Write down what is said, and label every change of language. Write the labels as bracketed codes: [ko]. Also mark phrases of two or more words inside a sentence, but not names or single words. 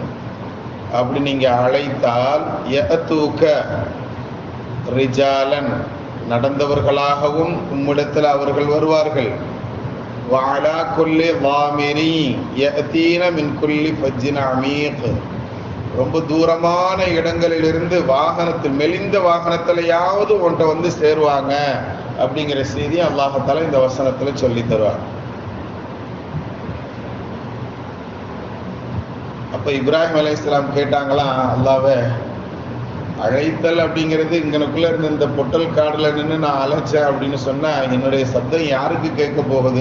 [ta] அப்படி நீங்க அழைத்தால் [ar] يأتوك رجالا, [ta] நடந்தவர்களாகவும் உம்மிடத்தில் அவர்கள் வருவார்கள். [ar] وعلى كل ضامري يأتين من كل فج عميق, [ta] ரொம்ப தூரமான இடங்களிலிருந்து வாகனத்தில், மெலிந்த வாகனத்திலையாவது ஒன்றை வந்து சேருவாங்க அப்படிங்கிற செய்தி [ar] الله تعالى [ta] இந்த வசனத்துல சொல்லி தருவார். அப்ப இப்ராஹிம் அலைஹிஸ்ஸலாம் கேட்டாங்களாம், அல்லாஹ்வே, அழைத்தல் அப்படிங்கிறது இங்கனக்குள்ள இருந்த இந்த பொட்டல் காடுல நின்று நான் அழைச்சேன் அப்படின்னு சொன்னா என்னுடைய சப்தம் யாருக்கு கேட்க போகுது?